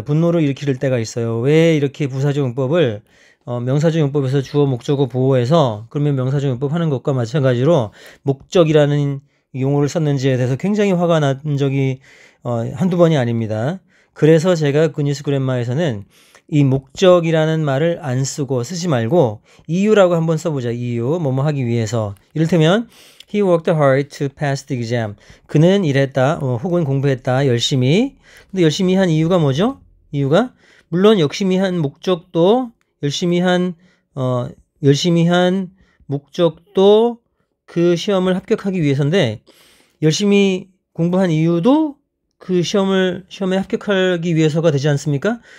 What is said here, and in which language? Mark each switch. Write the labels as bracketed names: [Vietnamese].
[Korean] 분노를 일으킬 때가 있어요. 왜 이렇게 부사적 용법을 명사적 용법에서 주어, 목적어, 보어해서 그러면 명사적 용법 하는 것과 마찬가지로 목적이라는 용어를 썼는지에 대해서 굉장히 화가 난 적이 한두 번이 아닙니다. 그래서 제가 굿뉴스 그래마에서는 이 목적이라는 말을 안 쓰지 말고 이유라고 한번 써보자. 이유, 뭐뭐 하기 위해서. 이를테면 [English] He worked hard to pass the exam. [Korean] 그는 일했다, 혹은 공부했다, 열심히. 근데 열심히 한 이유가 뭐죠? 이유가 물론 열심히 한 목적도 열심히 한 열심히 한 목적도 그 시험을 합격하기 위해서인데 열심히 공부한 이유도 그 시험에 합격하기 위해서가 되지 않습니까?